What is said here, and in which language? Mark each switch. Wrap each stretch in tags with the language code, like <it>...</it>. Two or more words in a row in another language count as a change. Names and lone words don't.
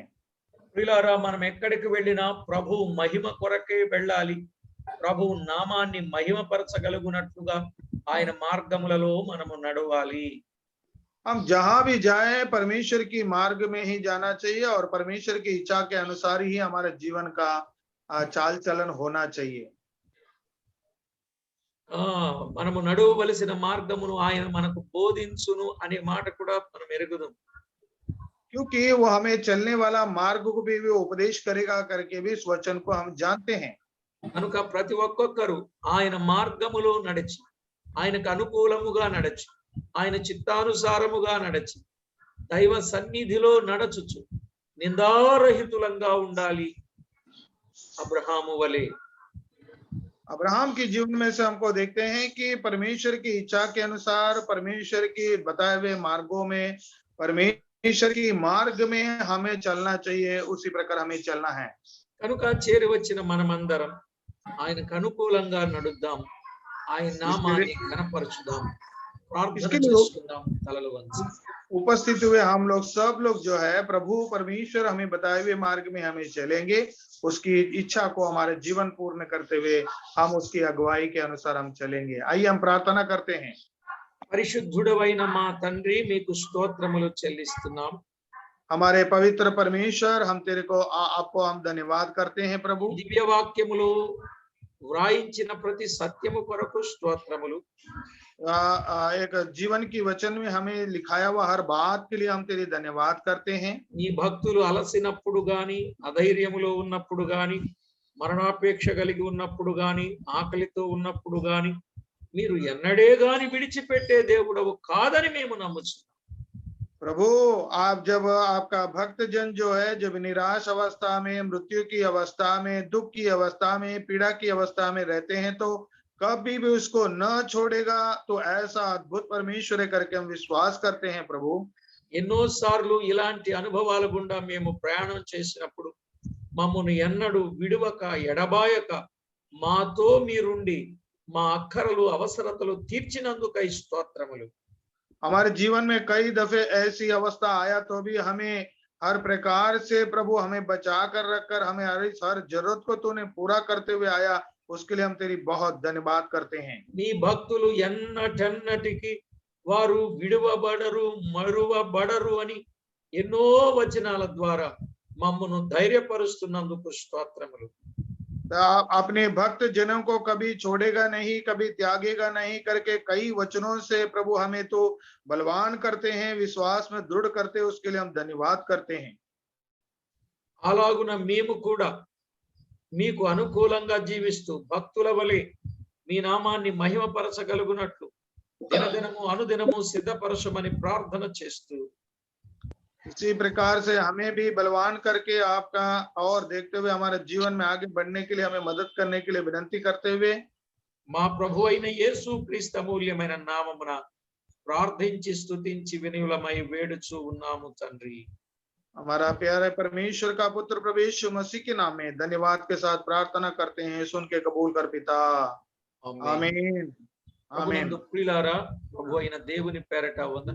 <te>ప్రియులారా, మనం ఎక్కడికి వెళ్ళినా ప్రభు మహిమ కొరకే వెళ్ళాలి. ప్రభు నామాన్ని మహిమపరచగలుగునట్లుగా ఆయన మార్గములలో మనము నడవాలి.</te> <hi>हम जहां भी जाएं परमेश्वर की मार्ग में ही जाना चाहिए, और परमेश्वर की इच्छा के अनुसार ही हमारे जीवन का चाल चलन होना चाहिए।</hi> <te>మనము నడవవలసిన మార్గమును ఆయన మనకు బోధించును అనే మాట కూడా మనం ఎరుగుదాం.</te> <hi>क्योंकि वो हमें चलने वाला मार्ग को भी उपदेश करेगा करके भी इस वचन को हम जानते हैं।</hi> <te>కనుక ప్రతి ఒక్కొక్కరు ఆయన మార్గములో నడిచి, ఆయనకు అనుకూలముగా నడచి, ఆయన చిత్తానుసారముగా నడచి, దైవ సన్నిధిలో నడచుచు నిందారహితులంగా ఉండాలి. అబ్రహాము వలె.</te> <hi>अब्राहम के जीवन में से हमको देखते हैं कि परमेश्वर की इच्छा के अनुसार परमेश्वर की बताए हुए मार्गों में, परमेश्वर की मार्ग में हमें चलना चाहिए, उसी प्रकार हमें चलना है।</hi> <te>కనుక చేరి వచ్చిన మనమందరం ఆయనకు అనుకూలంగా నడుద్దాం. ఆయన నామాన్ని ఘనపరచుదాం. ప్రార్థన చేసుకుందాం తలలు వంచి.</te> <hi>उपस्थित हुए हम लोग सब लोग जो है प्रभु परमेश्वर हमें बताए हुए मार्ग में हमें चलेंगे, उसकी इच्छा को हमारे जीवन पूर्ण करते हुए हम उसकी अगुवाई के अनुसार हम चलेंगे। आइए हम प्रार्थना करते हैं।</hi> <te>పరిశుద్ధుడవైన మా తండ్రి, మీకు స్తోత్రములు చెల్లిస్తున్నాం.</te> <hi>हमारे पवित्र परमेश्वर, हम तेरे को आपको हम धन्यवाद करते हैं प्रभु।</hi> <te>దివ్య వాక్యములు వ్రాయించిన ప్రతి సత్యము కొరకు స్తోత్రములు.</te> <hi>एक जीवन की वचन में हमें लिखाया हुआ हर बात के लिए हम तेरे धन्यवाद करते हैं।</hi> <te>నీ భక్తులు అలసినప్పుడు గాని, అధైర్యములో ఉన్నప్పుడు గాని, మరణాపేక్ష కలిగి ఉన్నప్పుడు గాని, ఆకలితో ఉన్నప్పుడు గాని, మీరు ఎన్నడే గాని విడిచిపెట్టే దేవుడవు కాదని మేము నమ్ముచున్నాం.</te> <hi>प्रभु, आप जब आपका भक्त जन जो है जब निराश अवस्था में, मृत्यु की अवस्था में, दुख की अवस्था में, पीड़ा की अवस्था में रहते हैं, तो कभी भी उसको न छोड़ेगा, तो ऐसा अद्भुत परमेश्वर है करके हम विश्वास करते हैं प्रभु।</hi> <te>ఎన్నోసార్లు ఇలాంటి అనుభవాల గుండా మేము ప్రయాణం చేసినప్పుడు మమ్మల్ని ఎన్నడూ విడువక ఎడబాయక మాతో మీరుండి మా అక్కరలు అవసరతలు తీర్చినందుకై స్తోత్రములు.</te> <hi>हमारे जीवन में कई दफे ऐसी अवस्था आया तो भी हमें हर प्रकार से प्रभु हमें बचा कर रखकर हमें हर जरूरत को तूने पूरा करते हुए आया, उसके लिए हम तेरी बहुत धन्यवाद करते हैं।</hi> <te>నీ భక్తులు ఎన్నటెన్నటికి వారు విడువబడరు మరువబడరు అని ఎన్నో వచనాల ద్వారా మమ్మను ధైర్యపరుస్తున్నందుకు స్తోత్రములు.</te> <hi>अपने भक्त जनों को कभी छोड़ेगा नहीं, कभी त्यागेगा नहीं करके कई वचनों से प्रभु हमें तो बलवान करते हैं, विश्वास में दृढ़ करते हैं, उसके लिए हम धन्यवाद करते हैं।</hi> <te>అలాగున మేము కూడా మీకు అనుకూలంగా జీవిస్తూ భక్తుల వలె మీ నామాన్ని మహిమపరచగలుగునట్లు దినదినము అనుదినము సిద్ధపరచమని ప్రార్థన చేస్తూ</te> <hi>इसी प्रकार से हमें भी बलवान करके आपका और देखते हुए हमारे जीवन में आगे बढ़ने के लिए हमें मदद करने के लिए विनती करते हुए</hi> <te>మా ప్రభు అయిన యేసు క్రీస్తు అమూల్యమైన నామమున ప్రార్థించి స్తుతించి వినయులమై వేడుచు ఉన్నాము తండ్రి.</te> <hi>हमारा प्यारे परमेश्वर का पुत्र प्रभु यीशु मसीह के नाम में धन्यवाद के साथ प्रार्थना करते हैं, सुन के कबूल कर पिता।</hi> <te>ఆమేన్.</te> <hi>आमीन आमीन।</hi> <te>ప్రభునందు ప్రియులారా, ప్రభు అయిన దేవుని పేరట వందనాలు.</te>